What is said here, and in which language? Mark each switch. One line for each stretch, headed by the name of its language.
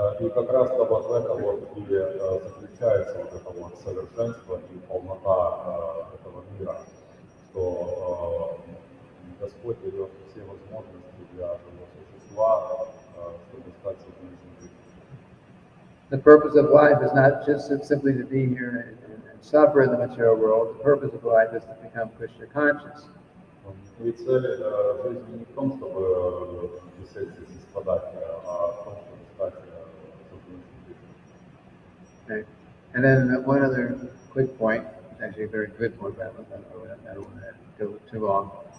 Russian: И как раз-то вот в этом вот и заключается вот это вот совершенство и полнота этого мира, что Господь дает все возможности для живого существа, чтобы стать совершенным жизнью.
English: The purpose of life is not just simply to be here and suffer in the material world. The purpose of life is to become Krishna conscious.
Russian: И цель жизни не в том, чтобы висеть здесь и страдать, а в том, чтобы стать совершенным жизнью.
English: Okay. And then one other quick point, it's actually a very good point, but I don't want to go too long.